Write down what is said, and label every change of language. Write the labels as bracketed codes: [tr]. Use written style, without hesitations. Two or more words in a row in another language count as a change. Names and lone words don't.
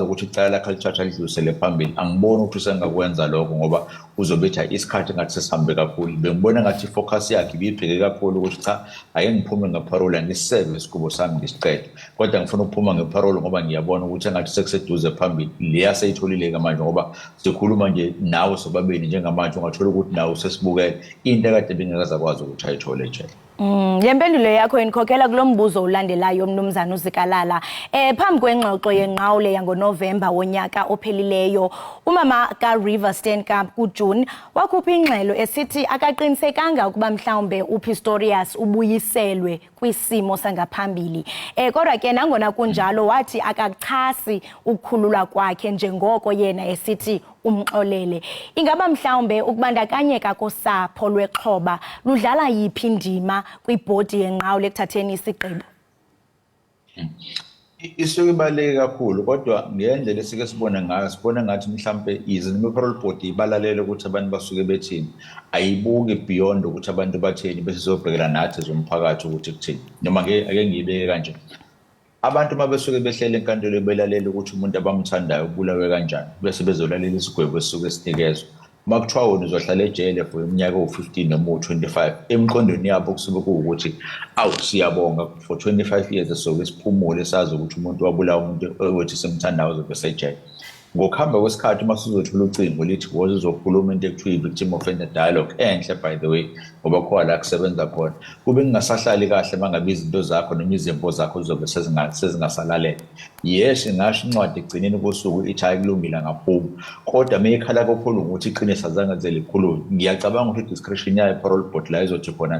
[zu] ukuthi icala lakhe lithatha lidlulisele phambili angiboni ukuthi usengakwenza lokho ngoba uzobetha isikhathi engathi sesihambe kakhulu bengibona ngathi ifocus yakhe ibibheke kakhulu ukuthi cha ake ngiphume ngeparole ngiseve isigwebo sami ngisiqede kodwa ngifuna ukuphuma ngeparole ngoba ngiyabona ukuthi engathi sekuseduze phambili leya seyitholile manje ngoba sikhuluma nje nawe sobabili njengamanje ungathola ukuthi nawe sesibukele into ekade bengekazakwazi ukuthi ayithole ejele. [xh] Lempendulo yakho inikhokhela kulombuzo ulandelayo mnumzana uZikalala. Phambi kwengxoxo yenqawule yangoNovember wonyaka ophelileyo, umama kaRiver Steenkamp kuJune wakhupha ingxelo esithi akaqinisekanga ukuba mhlawumbe uPistorius ubuyiselwe kwisimo sangaphambili. Kodwa ke nangona kunjalo wathi akachasi ukukhululwa kwakhe njengoko yena esithi umxolele. Ingaba mhlawumbe ukubandakanyeka kosapho lwexhoba ludlala yiphi indima kwibhodi yenqawule ekuthatheni isigqibo? [zu] Isuke ibaluleke kakhulu kodwa ngendlela esike sibone ngayo sibone ngathi mhlambe i-renewal board ibalalele ukuthi abantu basuke bethini ayibuke beyond ukuthi abantu batheni bese sobhekela nathi zomphakathi ukuthi kuthini noma ake ngiyibeke kanje abantu mabesuke behlele enkantolo belalela ukuthi umuntu abamthandayo ubulawe kanjani bese bezolalela isigwebo esisuke sinikezwe makuthiwa wona uzohlala ejele for iminyaka o-15 noma o-25 emqondweni yabo kusuke kuwukuthi awu siyabonga [en] for 25 years [zu] esoke siphumule sazi ukuthi umuntu wabulawa umuntu owethi simthandayo uzobe sejele ngokuhamba kwesikhathi uma sizothola ucingo lithi woze uzokhuluma into ekuthiwa i- [en] victim offender dialogue [zu] enhle [en] by the way [zu] ngoba khona la kusebenza khona kube kungasahlali kahle mangabe izinto zakho noma izimpo zakho zizobe sezingasalalela yes ngasho incwadi egcineni kosuku ithi ayikulungile ngaphuma kodwa mekhala kakhulu ukuthi iqiniso azange zelikhulu ngiyacabanga ukuthi discretion yayo [en] parole board [zu] la izothi khona